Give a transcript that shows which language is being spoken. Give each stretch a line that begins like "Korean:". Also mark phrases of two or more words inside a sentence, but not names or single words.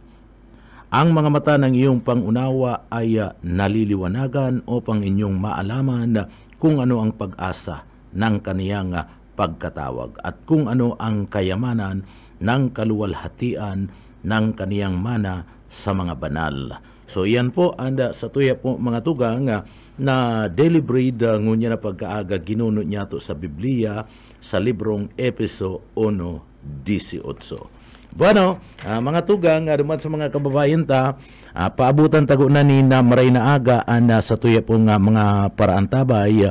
Filipino: Ang mga mata ng iyong pangunawa ay naliliwanagan upang inyong maalaman kung ano ang pag-asa ng kaniyang pagkatawag at kung ano ang kayamanan ng kaluwalhatian ng kaniyang mana sa mga banal.
Bikol: So yan po anda sa tuya po mga tugang na
English: daily bread
Bikol: ngunya na pagkaaga ginuno niya to sa Biblia sa librong Epeso 1:18. Bueno, mga tugang duman sa mga kababayan ta, paabutan tago na ni na maray na aga anda sa tuya po mga paraantabay.